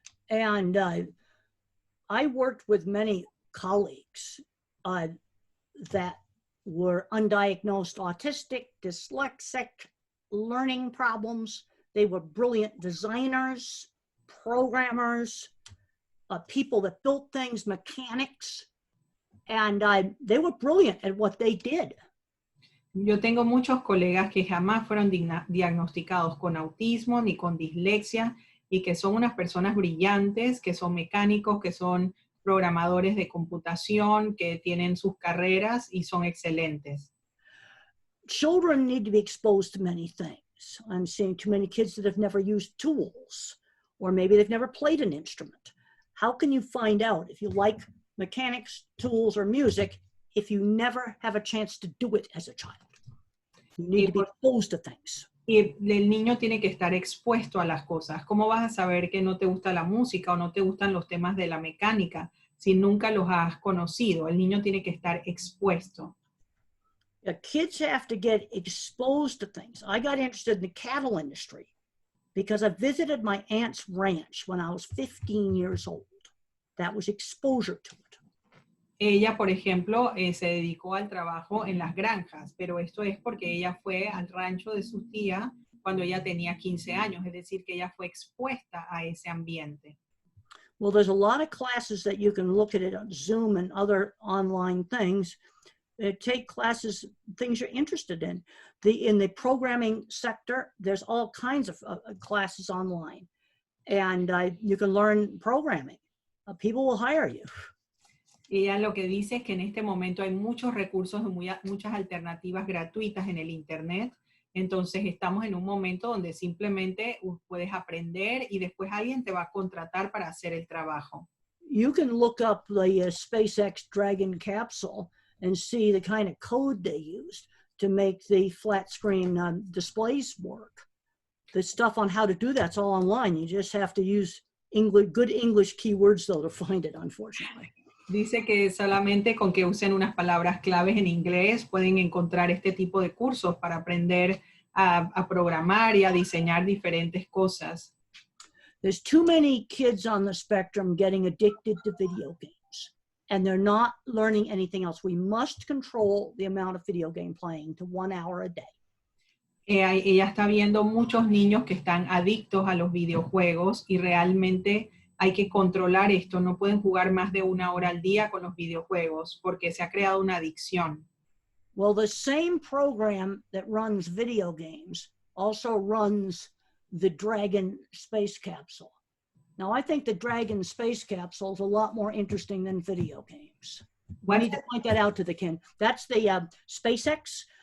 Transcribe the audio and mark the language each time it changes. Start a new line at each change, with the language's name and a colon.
English: And I worked with many colleagues that were undiagnosed autistic, dyslexic, learning problems. They were brilliant designers, programmers, people that built things, mechanics, and they were brilliant at what they did.
Spanish: Yo tengo muchos colegas que jamás fueron diagnosticados con autismo ni con dislexia y que son unas personas brillantes, que son mecánicos, que son programadores de computación, que tienen sus carreras y son excelentes.
English: Children need to be exposed to many things. I'm seeing too many kids that have never used tools, or maybe they've never played an instrument. How can you find out if you like mechanics, tools, or music if you never have a chance to do it as a child? You need to be exposed to things.
Spanish: Y el niño tiene que estar expuesto a las cosas. ¿Cómo vas a saber que no te gusta la música o no te gustan los temas de la mecánica si nunca los has conocido? El niño tiene que estar expuesto.
English: Kids have to get exposed to things. I got interested in the cattle industry because I visited my aunt's ranch when I was 15 years old. That was exposure to it.
Spanish: Ella, por ejemplo, se dedicó al trabajo en las granjas, pero esto es porque ella fue al rancho de su tía cuando ella tenía 15 años, es decir, que ella fue expuesta a ese ambiente.
English: Well, there's a lot of classes that you can look at it on Zoom and other online things. Take classes, things you're interested in. In the programming sector, there's all kinds of classes online, and you can learn programming. People will hire you.
Spanish: Ella lo que dice es que en este momento hay muchos recursos, muchas alternativas gratuitas en el internet. Entonces estamos en un momento donde simplemente puedes aprender y después alguien te va a contratar para hacer el trabajo.
English: You can look up the SpaceX Dragon capsule and see the kind of code they used. to make the flat screen displays work. The stuff on how to do that's all online. You just have to use good English keywords though to find it, unfortunately.
Spanish: Dice que solamente con que usen unas palabras claves en inglés pueden encontrar este tipo de cursos para aprender a programar y a diseñar diferentes cosas.
English: There's too many kids on the spectrum getting addicted to video games, and they're not learning anything else. We must control the amount of video game playing to 1 hour a day.
Spanish: Ella está viendo muchos niños que están adictos a los videojuegos y realmente hay que controlar esto. No pueden jugar más de 1 hora al día con los videojuegos porque se ha creado una adicción.
English: Well, the same program that runs video games also runs the Dragon space capsule. Now, I think the Dragon space capsule is a lot more interesting than video games. We need to point that out to the kid. That's the SpaceX.